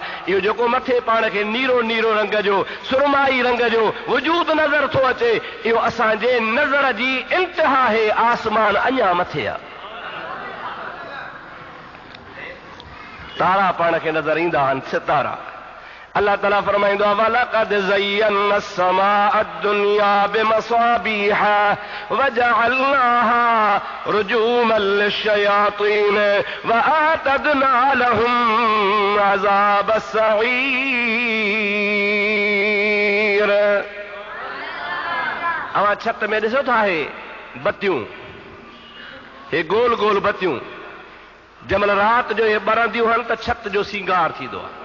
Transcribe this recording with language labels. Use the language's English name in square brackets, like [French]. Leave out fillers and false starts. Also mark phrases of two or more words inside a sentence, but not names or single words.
[Sindhi] इहो जेको मथे पाण खे नीरो नीरो रंग जो सुरमाई रंग जो वजूद नज़र थो अचे इहो असांजे नज़र जी इंतिहा आहे। आसमान अञा मथे आहे। तारा पाण खे नज़र ईंदा आहिनि, सितारा। अल्लाह ताला फरमाइंदो आहे [Arabic] ولقد زينا السماء الدنيا بمصابيح وجعلناها رجوما للشياطين وأعتدنا لهم عذاب السعير. [Sindhi] अवां छत में ॾिसो था हे बत्तियूं, हे गोल गोल बत्तियूं जंहिंमहिल राति जो हे ॿरंदियूं आहिनि त छत जो सींगार थींदो आहे।